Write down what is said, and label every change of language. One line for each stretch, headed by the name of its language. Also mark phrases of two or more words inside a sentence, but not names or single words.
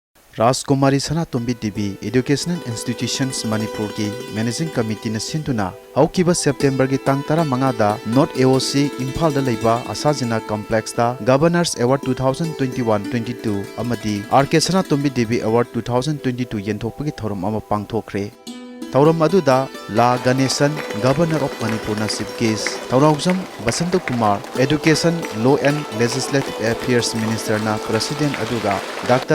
Manipuri: Rajkumari Sanatombi Devi Educational Institutions Manipur ki
English: Managing Committee
Manipuri: na sinduna haukiba September ki tang tara mangada North AOC Imphal da leiba Asajina Complex da Governors Award 2021-22 amadi RK Sanatombi Devi Award 2022 yenthokpagi thorom ama pangthokre. Tauram aduda La Ganesan,
English: Governor of Manipur
Manipuri: na
English: Chief Guest,
Manipuri: Tauraujam Basanto Kumar,
English: Education, Law and Legislative Affairs Minister
Manipuri: na President aduga, Dr.